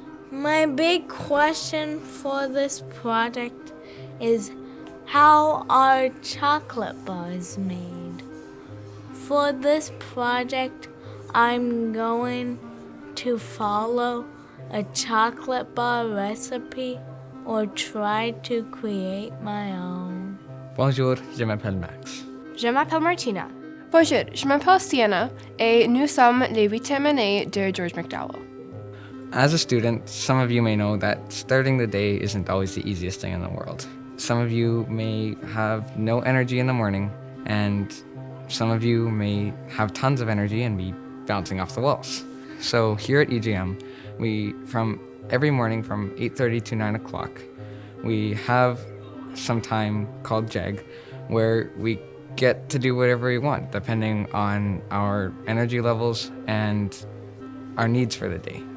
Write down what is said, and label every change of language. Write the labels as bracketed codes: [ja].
[en] My big question for this project is, how are chocolate bars made? For this project, I'm going to follow a chocolate bar recipe or try to create my own. [fr] Bonjour, je m'appelle Max. Je m'appelle Martina. Bonjour, je m'appelle Sienna et nous sommes les 8e année de George McDowell. [en] As a student, some of you may know that starting the day isn't always the easiest thing in the world. Some of you may have no energy in the morning, and some of you may have tons of energy and be bouncing off the walls. So here at EGM, from every morning from 8:30 to 9 o'clock, we have some time called JAG, where we get to do whatever we want, depending on our energy levels and our needs for the day.